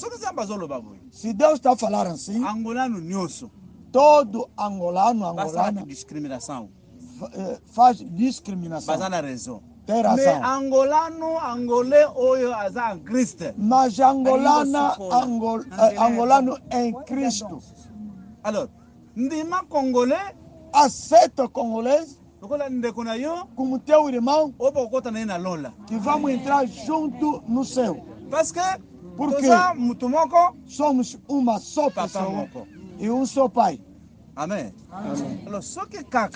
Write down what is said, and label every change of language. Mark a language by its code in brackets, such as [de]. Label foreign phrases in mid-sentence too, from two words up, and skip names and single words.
[pt] Se Deus está falando assim, todo angolano faz discriminação. Tem razão. Mas angolano em Cristo. [ln] Alors, ndima congolais [pt] aceita o congolês como teu irmão, que vamos entrar junto no céu. Porque somos uma só pessoa e um só pai. Amém. Alors, só que caca.